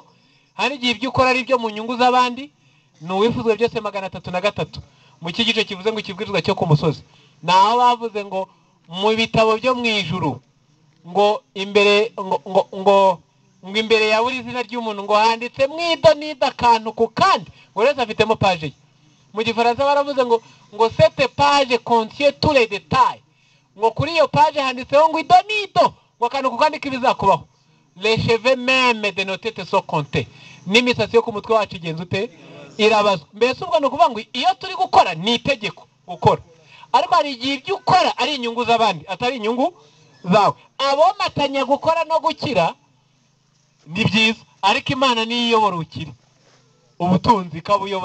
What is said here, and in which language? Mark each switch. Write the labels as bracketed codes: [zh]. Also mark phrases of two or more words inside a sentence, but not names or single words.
[rw] Hari igihe ibyo ukora ari byo mu nyungu z'abandi. Nuwifuzwe byose 303 mu cyigice kivuze ngo ikibwirizwa cyo ku musozi. Naho bavuze ngo mu bitabo byo mu ijuru ngo imbere ngo imbere ya buri zina ry'umuntu ngo handitse mwido nida kantu ku kandi, ngo reza afitemo page ye. Mu gifaransa baravuze ngo [fr] cette page contient tous les détails, [rw] ngo kuri iyo page handitseho ngo ido nido, ngo kantu ku kandi kibizakubaho. [fr] Les cheveux même de nos têtes sont comptés, [rw] n'imisatsi yo ku mutwe wacu igenza ute irabazwa. Mbese ubwo no kuvuga ngo iyo turi gukora ni itegeko gukora, ariko hari igihe ibyo ukora ari inyungu z'abandi atari inyungu zawe. Abomatanya gukora no gukira ni byiza, ariko Imana niyo iyobora ukiri ubutunzi kabuyobora.